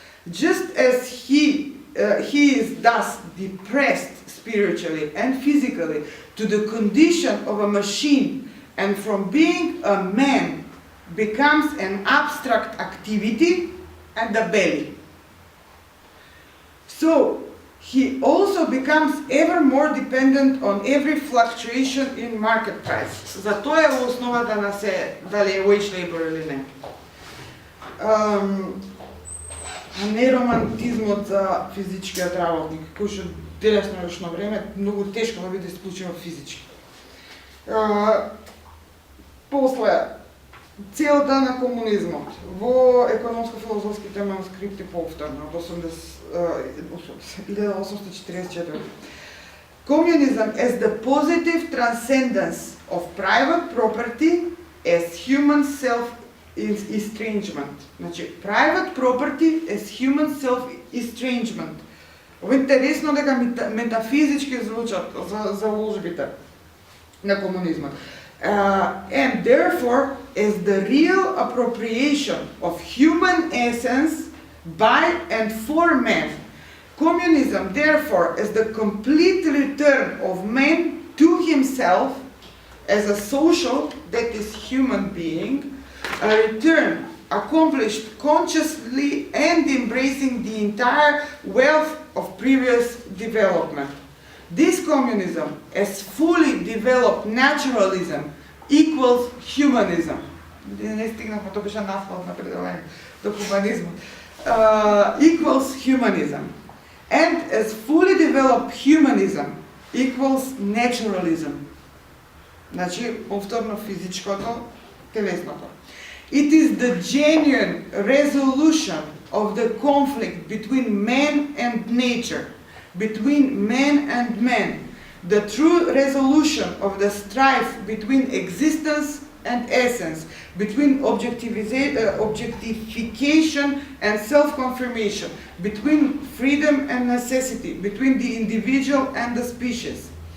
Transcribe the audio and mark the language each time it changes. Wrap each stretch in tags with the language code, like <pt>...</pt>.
<en>Just as he is thus depressed spiritually and physically to the condition of a machine, and from being a man becomes an abstract activity and a belly. So he also becomes ever more dependent on every fluctuation in market price.</en> <mk>Затоа е основата на се дали е wage labor или не. А не романтизмот за физичкиот работник, кој што денешно време многу тешко да биде исклучено физички. После, целта на комунизмот во економско-филозофските манускрипти повторно од 1844.</mk> <en>Communism as the positive transcendence of private property as human self-estrangement. Значи, private property as human self-estrangement.</en> <mk>Ова интересно дека метафизички звучат за ложбите на комунизмот.</mk> <en>And therefore, as the real appropriation of human essence by and for man. Communism, therefore, is the complete return of man to himself as a social, that is, human being, a return accomplished consciously and embracing the entire wealth of previous development. This communism, as fully developed naturalism, equals humanism.</en> <mk>не стигнахме, то беше наслов на предавање до хуманизмот.</mk> <en>Equals humanism. And as fully developed humanism equals naturalism.</en> <mk>Значи, повторно физичкото, телесното.</mk> <en>It is the genuine resolution of the conflict between man and nature, between man and man, the true resolution of the strife between existence and essence, between objectification and self-confirmation, between freedom and necessity, between the individual and the species.</en>